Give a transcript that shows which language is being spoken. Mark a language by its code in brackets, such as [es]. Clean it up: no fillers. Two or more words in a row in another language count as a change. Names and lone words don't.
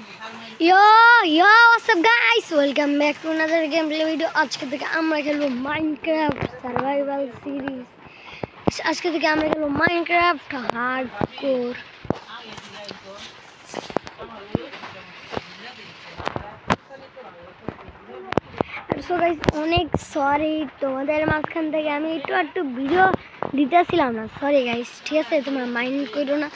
[en] Yo, yo, what's up guys? Welcome back to another gameplay video. [hi] आज के दिन हम खेलो Minecraft Survival Series. आज के दिन हम खेलो Minecraft Hardcore. [en] So guys, [bn] অনেক সরি তোমাদের মাঝখান থেকে আমি একটু ভিডিও দিতেছিলাম না, [en] sorry guys, [bn] ঠিক আছে, তোমরা মাইন্ড করো না।